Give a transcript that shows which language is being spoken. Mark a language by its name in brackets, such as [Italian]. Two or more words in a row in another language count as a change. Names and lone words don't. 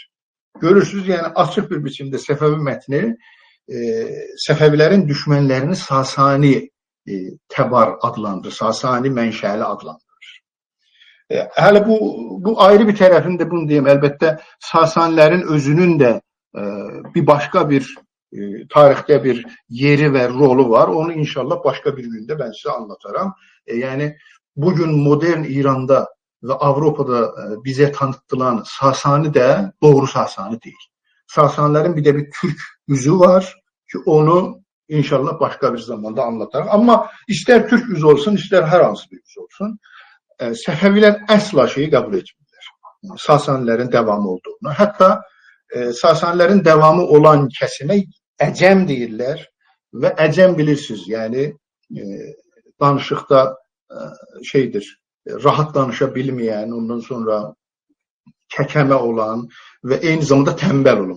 [Azerbaijani] Görürsünüz, yəni açıq bir biçimdə Səfəvi mətni Səfəvilərin düşmənlərini Sasani təbar adlandırır, Sasani mənşəli adlandırır. Hələ bu ayrı bir tərəfində bunu deyim. Əlbəttə Sasanilərin özünün də bir başqa bir tarixte bir yeri ve rolü var. [Turkish] Onu inşallah başka bir günde ben size anlatarım. Yani bugün modern İran'da ve Avrupa'da bize tanıtılan Sasani de doğru Sasani değil. Sasanilerin bir de bir Türk yüzü var ki onu inşallah başka bir zamanda anlatarım. Ama ister Türk yüzü olsun, ister her hansı bir yüz olsun, [Azerbaijani] Səfəvilər əsla şeyi qəbul etmirlər. Sasanilərin devamı olduğunu. Hətta Sasanilərin devamı olan kəsimə əcəm deyirlər və əcəm bilirsiniz, yəni danışıqda şeydir, rahat danışa bilməyən, ondan sonra kəkəmə olan və eyni zamanda tənbəl olan.